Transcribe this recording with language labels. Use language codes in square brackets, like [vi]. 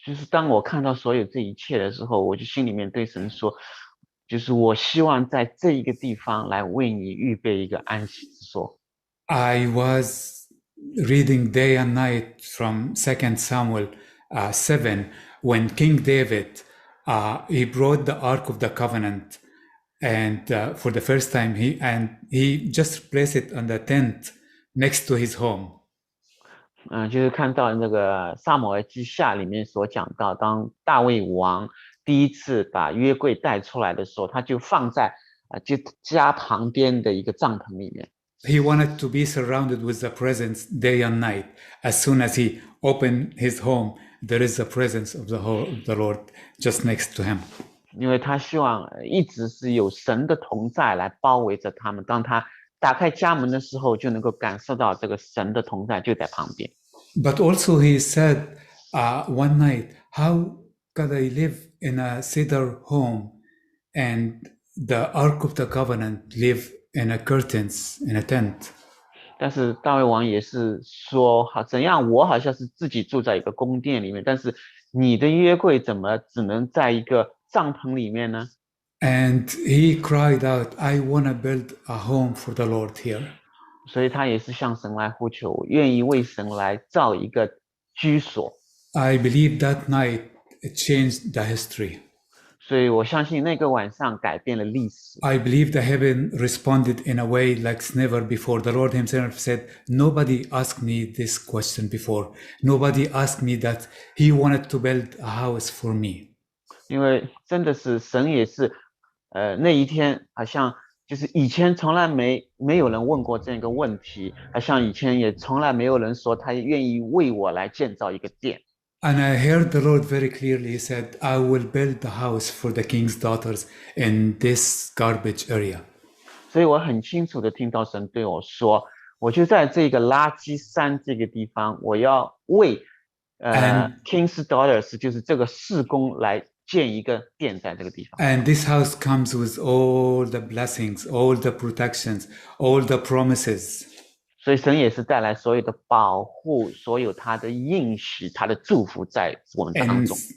[zh] 当我看到所有这一切的时候，我就心里面对神说，就是我希望在这一个地方来为你预备一个安息之所。 [en] I was reading day and night from 2 Samuel 7 when King David he brought the Ark of the Covenant, and for the first time he just placed it on the tent next to his home. [zh] 就是看到那个撒母耳记下里面所讲到，当大卫王第一次把约柜带出来的时候，他就放在就家旁边的一个帐篷里面。 [en] He wanted to be surrounded with the presence day and night. As soon as he opened his home, there is the presence of the Lord just next to him. [zh] 因为他希望一直是有神的同在来包围着他们，当他打开家门的时候，就能够感受到这个神的同在就在旁边。 [en] But also he said one night, how could I live in a cedar home and the Ark of the Covenant live in a curtains in a tent. [zh] 但是大卫王也是说，好，怎样我好像是自己住在一个宫殿里面，但是你的约柜怎么只能在一个帐篷里面呢？ [en] And he cried out, I want to build a home for the Lord here. [zh] 所以他也是向神来呼求，愿意为神来造一个居所。 [en] I believe that night it changed the history. [zh] 所以我相信那个晚上改变了历史。 [en] I believe the heaven responded in a way like never before. The Lord himself said, nobody asked me this question before. Nobody asked me that he wanted to build a house for me. [zh] 因为真的是神也是，那一天好像就是以前从来没有人问过这样一个问题，好像以前也从来没有人说他愿意为我来建造一个殿。 [en] And I heard the Lord very clearly. He said, I will build the house for the king's daughters in this garbage area. [zh] 所以我很清楚的听到神对我说，我就在这个垃圾山这个地方，我要为King's Daughters 就是这个事工来建一个殿在这个地方。 [en] And this house comes with all the blessings, all the protections, all the promises. [zh] 所以神也是带来所有的保护，所有他的应许，他的祝福在我们当中。